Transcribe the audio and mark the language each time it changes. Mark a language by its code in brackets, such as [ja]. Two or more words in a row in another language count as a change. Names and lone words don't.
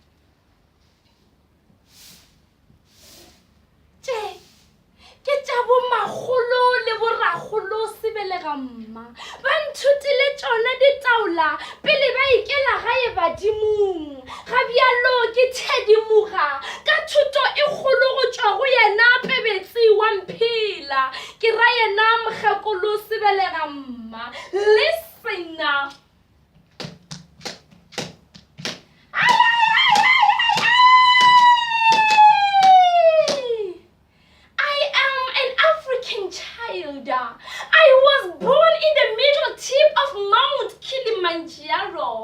[nso] Ke tša bomagolo le boragolo sebelega mma ba nthutile tšona ditaola pele ba ikela gae badimong ga bjalo ke thedimoga ka thuto e kgolo go tšwa go yena pebetsi wa mphela ke ra yena mokgekolo sebelega mma [en] listen now. I was born in the middle tip of Mount Kilimanjaro.